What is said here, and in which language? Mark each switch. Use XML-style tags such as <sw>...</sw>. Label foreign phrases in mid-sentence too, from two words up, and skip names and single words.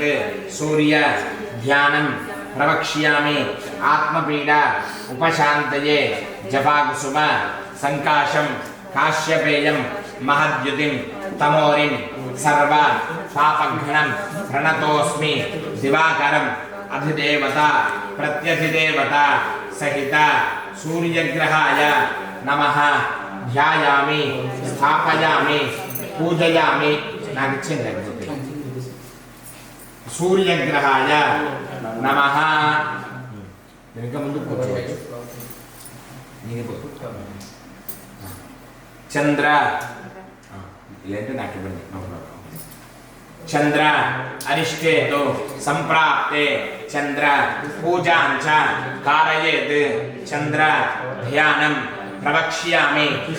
<sa>सूर्य ध्यानं प्रवक्ष्यामि आत्मपीडा उपशान्तये जपाकुसुम संकाशं काश्यपेयं महद्युतिं तमोरिं सर्व पापघ्नं प्रणतोऽस्मि दिवाकरम् अधिदेवता प्रत्यधिदेवता सहित सूर्यग्रहाय नमः ध्यायामि स्थापयामि पूजयामि सूर्यग्रहाय नमः చంద్ర</sa> <te>ఇలాంటి నాకు ఇవ్వండి</te> <sa>చంద్ర అరిష్టేతు సంప్రాప్తే చంద్ర పూజాంచ కారయేత్ చంద్ర ధ్యానం ప్రవక్ష్యామి</sa>